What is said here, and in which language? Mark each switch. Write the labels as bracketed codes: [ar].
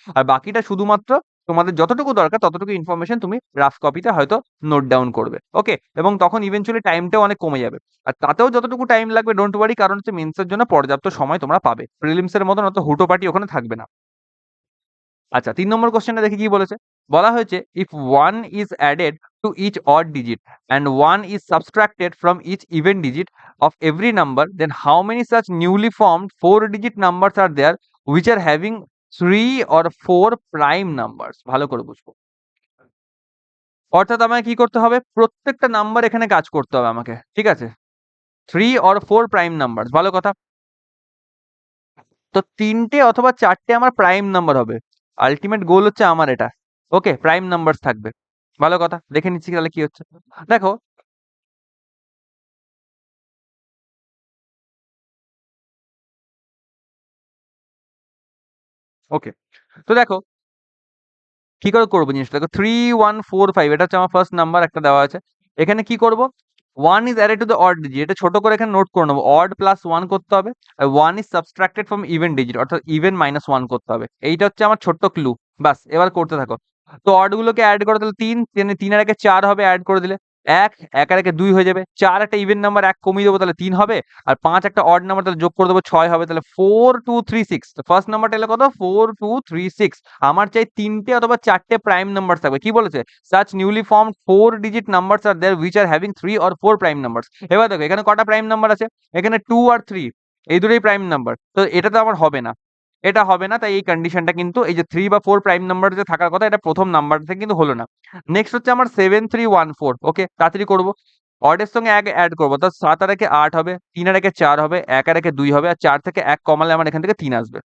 [bn] আর বাকিটা শুধুমাত্র তোমাদের যতটুকু দরকার ততটুকু ইনফরমেশন তুমি রাফ কপিতে হয়তো নোট ডাউন করবে। ওকে, এবং তখন ইভেনচুয়ালি টাইমটাও অনেক কমে যাবে। আর তাতেও যতটুকু টাইম লাগবে ডোন্ট ওয়ারি, কারণ হচ্ছে মেন্সের জন্য পর্যাপ্ত সময় তোমরা পাবে। প্রিলিমসের মতন অত হুটোপাটি ওখানে থাকবে না। আচ্ছা, ৩ নম্বর কোয়েশ্চেনটা দেখি কি বলেছে। বলা হয়েছে [en] if 1 is added to each odd digit and 1 is subtracted from each even digit of every number, then how many such newly formed 4-digit numbers are there which are having 3 or 4 prime numbers? [bn] ভালো করে বুঝবো। অর্থাৎ আমাকে কি করতে হবে? প্রত্যেকটা number এখানে কাজ করতে হবে আমাকে। ঠিক আছে? [en] 3 or 4 prime numbers, [bn] ভালো কথা। তো ৩ টে অথবা ৪ টে আমার প্রাইম নাম্বার হবে। আল্টিমেট গোল হচ্ছে আমার এটা। ওকে, প্রাইম নাম্বারস থাকবে। ভালো কথা। দেখে নিচ্ছি তাহলে কি হচ্ছে। দেখো, ওকে। তো দেখো কি করে করবো জিনিসটা। দেখো 3, 1, 4, 5 এটা হচ্ছে আমার ফার্স্ট নাম্বার একটা দেওয়া আছে। এখানে কি করব? [en] 1 is added to the odd digit, [bn] এটা ছোট করে এখানে নোট করে নেবো। [en] odd plus 1 [bn] করতে হবে। [en] আর 1 is subtracted from even digit, অর্থাৎ even minus 1 [bn] করতে হবে। এইটা হচ্ছে আমার ছোট্ট ক্লু। বাস, এবার করতে থাকো। তো অড গুলোকে অ্যাড করে দিলে ৩, ৩ আর একে ৪ হবে, অ্যাড করে দিলে ১, ১ আর একে ২ হয়ে যাবে। ৪ একটা ইভেন নাম্বার, ১ কমিয়ে দেবো তাহলে ৩ হবে। আর ৫ একটা অড নাম্বার, তাহলে যোগ করে দেবো ৬ হবে, তাহলে 4, 2, 3, 6। তো ফার্স্ট নাম্বারটা এলো কত? 4, 2, 3, 6। আমার চাই ৩ টে অথবা ৪ টে প্রাইম নাম্বার থাকবে। কি বলেছে? [en] such newly formed 4 digit numbers are there which are having 3 or 4 prime numbers। [bn] এবার দেখো এখানে কটা প্রাইম নাম্বার আছে? এখানে 2 আর 3, এই দুটোই প্রাইম নাম্বার। তো এটা তো আমার হবে না। এটা হবে না, তাই এই কন্ডিশনটা কিন্তু, এই যে 3 বা 4 প্রাইম নাম্বার যে থাকার কথা, এটা প্রথম নাম্বার থেকে কিন্তু হলো না। নেক্সট হচ্ছে আমার 7, 3, 1, 4। ওকে, তাড়াতাড়ি করবো। অডের সঙ্গে ১ এড করবো, অর্থাৎ ৭ আর একে ৮ হবে, ৩ আর একে ৪ হবে, ১ আর একে ২ হবে, আর ৪ থেকে ১ কমালে আমার এখান থেকে ৩ আসবে।